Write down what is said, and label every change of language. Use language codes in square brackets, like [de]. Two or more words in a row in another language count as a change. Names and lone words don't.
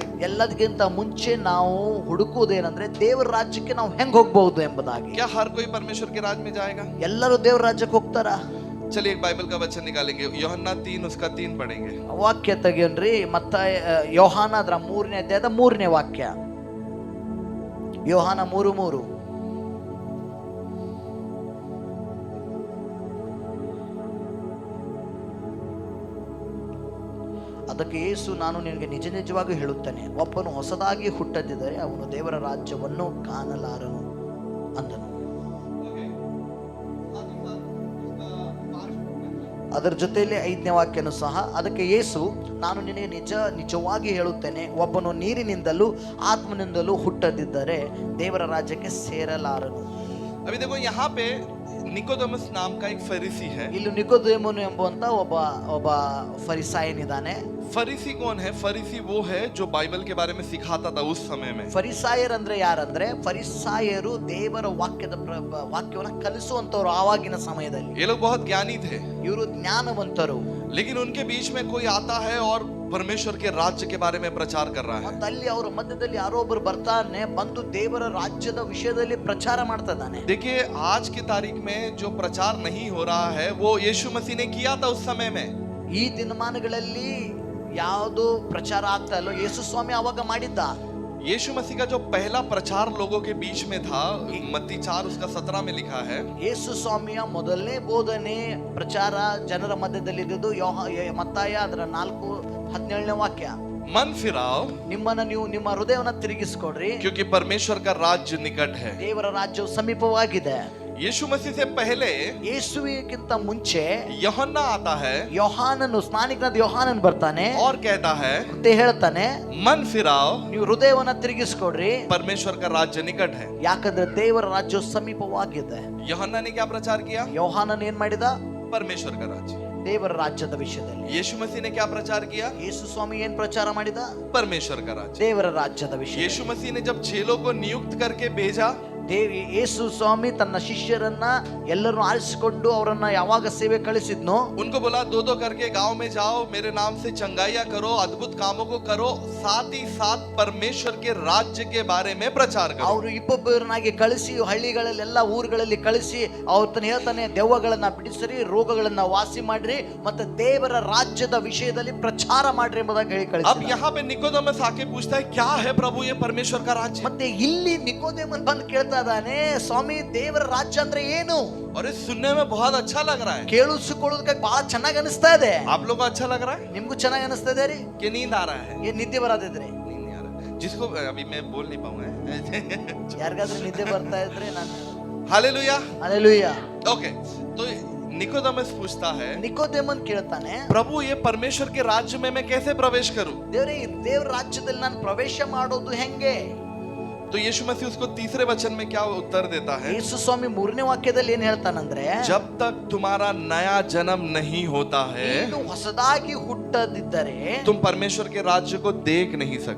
[kn] ಎಲ್ಲದಕ್ಕಿಂತ ಮುಂಚೆ ನಾವು ಹುಡುಕುವುದೇನಂದ್ರೆ ದೇವರ ರಾಜ್ಯಕ್ಕೆ ನಾವು ಹೆಂಗ್ ಹೋಗ್ಬಹುದು ಎಂಬುದಾಗಿ. [hi] क्या हर कोई परमेश्वर के राज्य में जाएगा? [kn] ಎಲ್ಲರೂ ದೇವರ ರಾಜ್ಯಕ್ಕೆ ಹೋಗ್ತಾರ? [hi] चलिए एक बाइबल का वचन निकालेंगे, यूहन्ना 3 उसका 3 पढ़ेंगे। [kn] ವಾಕ್ಯ ತೆಗಿಯೋನ್ರಿ. ಮತ್ತ ಯೋಹಾನ ಅದರ 3ನೇ ಅಧ್ಯಾಯದ 3ನೇ ವಾಕ್ಯ. ಯೋಹಾನ 3:3. ಅದಕ್ಕೆ ಯೇಸು, ನಾನು ನಿನಗೆ ನಿಜ ನಿಜವಾಗಿ ಹೇಳುತ್ತೇನೆ, ಒಬ್ಬನು ಹೊಸದಾಗಿ ಹುಟ್ಟದಿದ್ದರೆ ಅವನು ದೇವರ ರಾಜ್ಯವನ್ನು ಕಾಣಲಾರನು ಅಂದನು. ಅದರ ಜೊತೆಯಲ್ಲಿ 5ನೇ ವಾಕ್ಯನು ಸಹ, ಅದಕ್ಕೆ ಯೇಸು, ನಾನು ನಿನಗೆ ನಿಜವಾಗಿ ಹೇಳುತ್ತೇನೆ, ಒಬ್ಬನು ನೀರಿನಿಂದಲೂ ಆತ್ಮನಿಂದಲೂ ಹುಟ್ಟದಿದ್ದರೆ ದೇವರ ರಾಜ್ಯಕ್ಕೆ ಸೇರಲಾರನು. [hi] अभी देखो यहाँ पे निकोदेमस नाम का एक फरीसी है। [kn] ಇಲ್ಲಿ ನಿಕೋದೇಮನು ಎಂಬುವಂತ ಒಬ್ಬ ಫರಿಸಾಯನಿದ್ದಾನೆ. [hi] फरीसी कौन है? फरीसी वो है जो बाइबल के बारे में सिखाता था उस समय में। [kn] ಫರಿಸಾಯರ್ ಅಂದ್ರೆ ಯಾರಂದ್ರೆ, ಫರಿಸಾಯರು ದೇವರ ವಾಕ್ಯವನ್ನು ಕಲಿಸುವಂತವ್ರು ಆವಾಗಿನ ಸಮಯದಲ್ಲಿ. [hi] ये लोग बहुत ज्ञानी थे, [kn] ಇವರು ಜ್ಞಾನವಂತರು. [hi] लेकिन उनके बीच में कोई आता है और परमेश्वर के राज्य के बारे में प्रचार कर रहा है। [kn] ಮತ್ತೆ ಅಲ್ಲಿ ಅವರ ಮಧ್ಯದಲ್ಲಿ ಯಾರೋ ಒಬ್ಬರು ಬರ್ತಾನೆ, ಬಂದು ದೇವರ ರಾಜ್ಯದ ವಿಷಯದಲ್ಲಿ ಪ್ರಚಾರ ಮಾಡ್ತಾ ಇದ್ದಾನೆ. [hi] देखिए आज की तारीख में जो प्रचार नहीं हो रहा है वो यीशु मसीह ने किया था उस समय में। [kn] ಈ ದಿನಮಾನಗಳಲ್ಲಿ ಯಾವುದು ಪ್ರಚಾರ ಆಗ್ತಾ ಇಲ್ಲೋ ಯೇಸು ಸ್ವಾಮಿ ಅವಾಗ ಮಾಡಿದ್ದ. [hi] यीशु मसीह का जो पहला प्रचार लोगों के बीच में था, मत्ती 4 उसका 17 में लिखा है। [kn] ಯೇಸು ಸ್ವಾಮಿಯ ಮೊದಲನೇ ಬೋಧನೆ ಪ್ರಚಾರ ಜನರ ಮಧ್ಯದಲ್ಲಿ ಇದ್ದಿದ್ದು ಮತ್ತಾಯ ಅದರ 4:17ನೇ ವಾಕ್ಯ. [hi] मन फिराओ, [kn] ನೀವು ನಿಮ್ಮ ಹೃದಯವನ್ನು ತಿರುಗಿಸಿಕೊಡ್ರಿ, [hi] क्योंकि परमेश्वर का राज्य निकट है। [kn] ದೇವರ ರಾಜ್ಯವು ಸಮೀಪವಾಗಿದೆ. [hi] यीशु मसीह से पहले [kn] ಯೇಸುವಿಗಿಂತ ಮುಂಚೆ [hi] यूहन्ना आता है [kn] ಯೋಹಾನನು, ಸ್ನಾನಿಕನಾದ ಯೋಹಾನನ್ ಬರ್ತಾನೆ [hi] और कहता है, [kn] ಮತ್ತೆ ಹೇಳ್ತಾನೆ, [hi] मन फिराओ, [kn] ನೀವು ಹೃದಯವನ್ನ ತಿರುಗಿಸಿಕೊಡ್ರಿ, [hi] परमेश्वर का राज्य निकट है। [kn] ಯಾಕಂದ್ರೆ ದೇವರ ರಾಜ್ಯವು ಸಮೀಪವಾಗಿದೆ. [hi] यूहन्ना ने क्या प्रचार किया? [kn] ಯೋಹಾನನ್ ಏನ್ ಮಾಡಿದ? [hi] परमेश्वर का राज्य। [kn] ದೇವರ ರಾಜ್ಯದ ವಿಷಯದಲ್ಲಿ. [hi] यीशु मसीह ने क्या प्रचार किया? [kn] ಯೇಸು ಸ್ವಾಮಿ ಏನ್ ಪ್ರಚಾರ ಮಾಡಿದ? [hi] परमेश्वर का राज्य। [kn] ದೇವರ ರಾಜ್ಯದ ವಿಷಯ. [hi] यीशु मसीह ने जब चेलों को नियुक्त करके भेजा, [kn] ಯೇಸು ಸ್ವಾಮಿ ತನ್ನ ಶಿಷ್ಯರನ್ನ ಎಲ್ಲರನ್ನು ಆರಿಸಿಕೊಂಡು ಅವರನ್ನ ಯಾವಾಗ ಸೇವೆ ಕಳಿಸಿದ್ನೋ, [hi] उनको बोला 2-2 करके गांव में जाओ, मेरे नाम से चंगाइयां करो, अद्भुत कामों को करो, साथ ही साथ परमेश्वर के राज्य के बारे में प्रचार करो। [kn] ಅವರು ಇಬ್ಬೊಬ್ಬರನ್ನಾಗಿ ಕಳಿಸಿ ಹಳ್ಳಿಗಳಲ್ಲೆಲ್ಲ ಊರುಗಳಲ್ಲಿ ಕಳಿಸಿ ಅವ್ರು ಹೇಳ್ತಾನೆ, ದೆವ್ವಗಳನ್ನ ಬಿಡಿಸಿರಿ, ರೋಗಗಳನ್ನ ವಾಸಿ ಮಾಡ್ರಿ, ಮತ್ತೆ ದೇವರ ರಾಜ್ಯದ ವಿಷಯದಲ್ಲಿ ಪ್ರಚಾರ ಮಾಡ್ರಿ ಎಂಬುದಾಗಿ ಹೇಳಿ [hi] अब [kn] ಕಳಿಸಿ. [hi] यहाँ पे निकोदेमस आके पूछता है, क्या है प्रभु ये परमेश्वर का राज्य? [kn] ಮತ್ತೆ ಇಲ್ಲಿ ನಿಕೋದೇಮನ್ ಬಂದು ಕೇಳ್ತಾ ಇದ್ದಾನೆ, ಸ್ವಾಮಿ ದೇವರ ರಾಜ್ಯ ಅಂದ್ರೆ ಏನು? [hi] और ये सुनने में बहुत अच्छा लग रहा है। [kn] ಕೇಳಿಸಿಕೊಳ್ಳೋದಕ್ಕೆ ಬಹಳ ಚೆನ್ನಾಗಿ ಅನಿಸ್ತಾ ಇದೆ. [hi] आप लोगों को अच्छा लग रहा है [kn] ನಿಮ್ಗೂ ಚೆನ್ನಾಗಿ ಅನಿಸ್ತಾ ಇದೆ ರೀ? [hi] कि नींद आ रहा है? [kn] ಏನ್ ನಿದ್ದೆ ಬರೋದಿದ್ರಿ? [hi] नींद नहीं आ रहा है। जिसको अभी मैं बोल नहीं पाऊंगा। [kn] ಯಾರಿಗಾದ್ರೂ ನಿದ್ದೆ ಬರ್ತಾ ಇದ್ರೆ ನಾನು [hi] हालेलुया। [kn] ಹಲ್ಲೆಲೂಯಾ. [hi] ओके, तो निकोदेमस पूछता है, [kn] ನಿಕೋದೇಮನ್ ಕೇಳ್ತಾನೆ, [hi] प्रभु ये परमेश्वर के राज्य में मैं कैसे प्रवेश करूं? [kn] ದೇವರೇ, ದೇವರ ರಾಜ್ಯದಲ್ಲಿ ನಾನು ಪ್ರವೇಶ ಮಾಡೋದು ಹೆಂಗೆ? [hi] तो यीशु मसीह उसको तीसरे वचन में क्या उत्तर देता है? [kn] ಯೇಸು ಸ್ವಾಮಿ 3ನೇ ವಾಕ್ಯದಲ್ಲಿ ಏನ್ ಹೇಳ್ತಾನಂದ್ರೆ, [hi] जब तक तुम्हारा नया जन्म नहीं होता है, [kn] ನೀನು ಹೊಸದಾಗಿ ಹುಟ್ಟದಿದ್ದರೆ [hi] तुम परमेश्वर के राज्य को देख नहीं सकते।